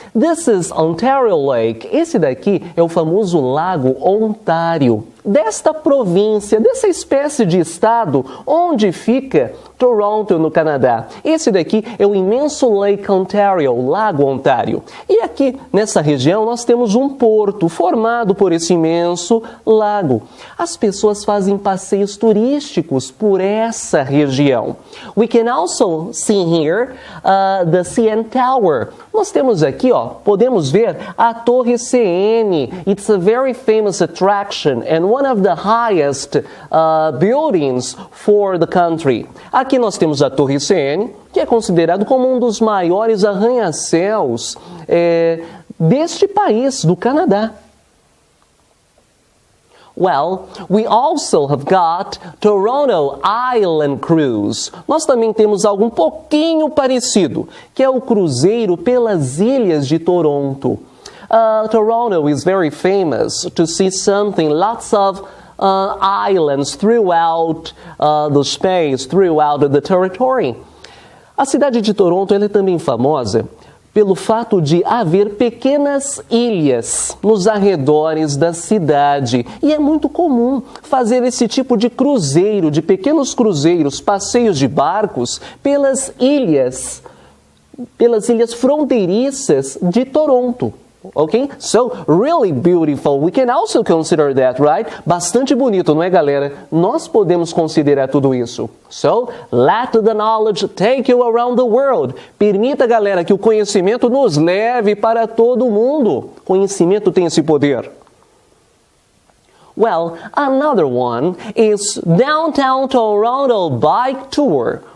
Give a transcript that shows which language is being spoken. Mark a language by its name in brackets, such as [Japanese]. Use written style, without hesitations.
[English] This is Ontario Lake. [Portuguese] Esse daqui é o famoso Lago Ontário, desta província, dessa espécie de estado onde fica Toronto, no Canadá. Esse daqui é o imenso Lake Ontario, Lago Ontário. E aqui, nessa região, nós temos um porto formado por esse imenso lago. As pessoas fazem passeios turísticos por essa região. [English] We can also see here the CN Tower. [Portuguese] Nós temos aqui, podemos ver a Torre CN. [English] It's a very famous attraction and one of the highest buildings for the country. [Portuguese] Aqui nós temos a Torre CN, que é considerado como um dos maiores arranha-céus deste país, do Canadá. [English] Well, we also have got Toronto Island Cruise. [Portuguese] Nós também temos algo um pouquinho parecido, que é o cruzeiro pelas ilhas de Toronto. [English] Toronto is very famous to see something, lots of islands throughout the space, throughout the territory. [Portuguese] A cidade de Toronto ela é também famosa pelo fato de haver pequenas ilhas nos arredores da cidade. E é muito comum fazer esse tipo de cruzeiro, de pequenos cruzeiros, passeios de barcos pelas ilhas fronteiriças de Toronto. [English] Okay? So, really beautiful. We can also consider that, right? [Portuguese] Bastante bonito, não é, galera? Nós podemos considerar tudo isso. [English] So, let the knowledge take you around the world. [Portuguese] Permita, galera, que o conhecimento nos leve para todo o mundo. Conhecimento tem esse poder. [English] Well, another one is Downtown Toronto Bike Tour.